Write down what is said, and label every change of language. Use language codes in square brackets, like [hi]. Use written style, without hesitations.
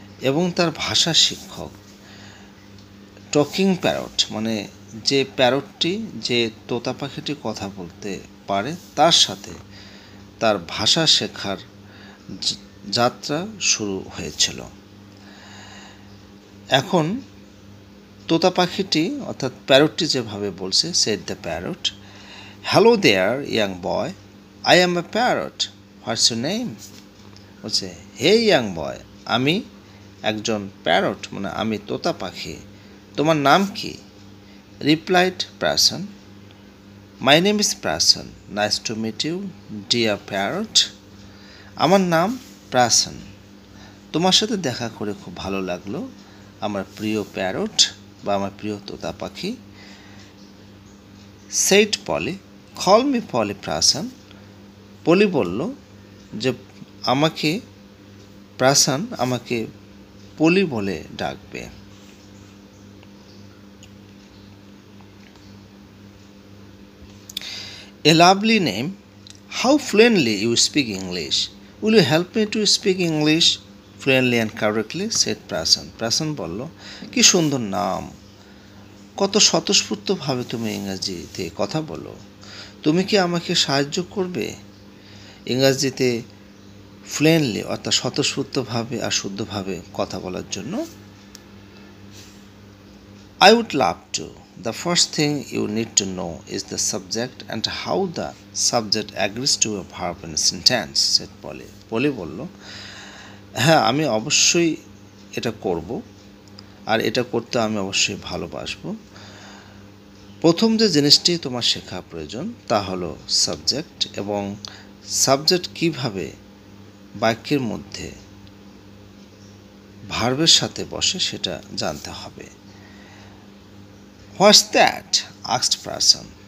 [bn] এবং তার ভাষা শিক্ষক টকিং প্যারট মানে যে প্যারটটি, যে তোতা পাখিটি কথা বলতে পারে, তার সাথে তার ভাষা শেখার যাত্রা শুরু হয়েছিল। এখন তোতা পাখিটি অর্থাৎ প্যারটটি যেভাবে বলছে, [en] said the parrot, "Hello there, young boy. I am a parrot. What's your name?" [bn] বলছে [en] hey young boy, [bn] আমি একজন প্যারট, মানে আমি তোতা পাখি, তোমার নাম কি? [en] Replied Prasan, my name is Prasan, nice to meet you dear parrot. [bn] আমার নাম প্রাসন, তোমার সাথে দেখা করে খুব ভালো লাগলো আমার প্রিয় প্যারট বা আমার প্রিয় তোতা পাখি। [en] said Polly, call me Polly Prasan, [bn] পলি বলল যে আমাকে প্রাসন আমাকে পলি বলে ডাকবে। [en] A lovely name. How fluently you speak English. Will you help me to speak English fluently and correctly? said Prasan. [bn] Prasan বলল, কি সুন্দর নাম, কত স্বতঃস্ফূর্তভাবে তুমি ইংরেজিতে কথা বলো। তুমি কি আমাকে সাহায্য করবে ইংরেজিতে ফ্লুয়েন্টলি অর্থাৎ স্বতঃস্ফূর্তভাবে আর শুদ্ধভাবে কথা বলার জন্য? [en] I would love to. The first thing you need to know is the subject and how the subject agrees to a verb in a sentence, said Polly. [bn] Polly বলল, হ্যাঁ আমি অবশ্যই এটা করব, আর এটা করতে আমি অবশ্যই ভালোবাসবো। প্রথম যে জিনিসটি তোমার শেখা প্রয়োজন তা হলো সাবজেক্ট, এবং সাবজেক্ট কিভাবে বাক্যের মধ্যে ভার্বের সাথে বসে সেটা জানতে হবে। [en] What's that? Asked Prasan.